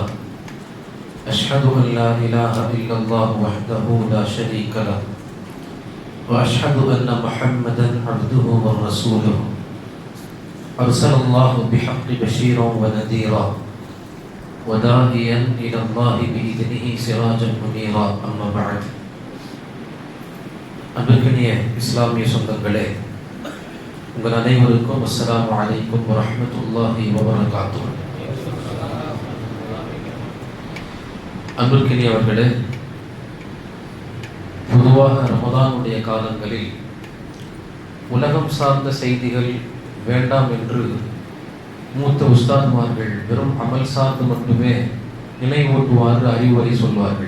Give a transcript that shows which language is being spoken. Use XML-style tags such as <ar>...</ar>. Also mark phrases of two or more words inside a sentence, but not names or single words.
<ar>أشهد أن لا إله إلا الله وحده لا شريك له وأشهد أن محمدا عبده ورسوله أرسل الله بحق بشيرا ونذيرا وداعيا إلى الله بإذنه سراجا منيرا. أما بعد.</ar> <ta>அன்பிற்கினிய இஸ்லாமிய சொந்தங்களே, உங்கள் அனைவருக்கும்</ta> <ar>السلام عليكم ورحمة الله وبركاته.</ar> <ta>அன்பிற்கினியவர்களே, பொதுவாக ரமதானுடைய காலங்களில் உலகம் சார்ந்த செய்திகள் வேண்டாம் என்று மூத்த உஸ்தாதுமார்கள் வெறும் அமல் சார்ந்து மட்டுமே நினைவூட்டுவார்கள், அறிவுரை சொல்வார்கள்.</ta>